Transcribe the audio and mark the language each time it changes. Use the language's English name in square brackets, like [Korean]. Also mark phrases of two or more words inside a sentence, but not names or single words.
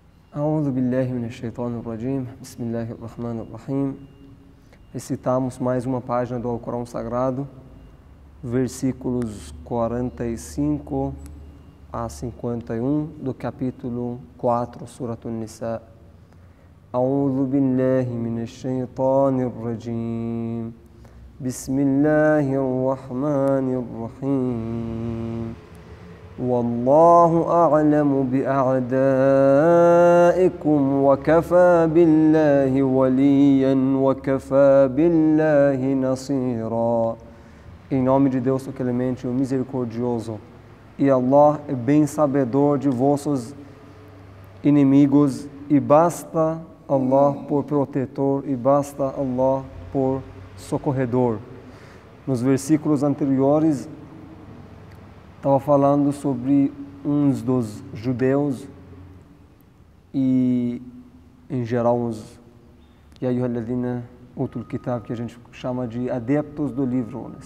[Arabic] أعوذ بالله من الشيطان الرجيم. بسم الله الرحمن الرحيم. [Portuguese] Recitamos mais uma página do Alcorão Sagrado, versículos 45 a 51 do capítulo 4, Surat An-Nisa. [Arabic] أعوذ بالله من الشيطان الرجيم. بسم الله الرحمن الرحيم. والله أعلم بأعدائكم وكفى بالله وليا وكفى بالله نصيرا. [Portuguese] Em nome de Deus, o Clemente, o Misericordioso, e Allah é bem sabedor de vossos inimigos, e basta Allah por protetor, e basta Allah por socorredor. Nos versículos anteriores, estava falando sobre uns dos judeus e, em geral, uns [Arabic] يا أيها الذين أوتوا الكتاب, [Portuguese] que a gente chama de adeptos do livro, né?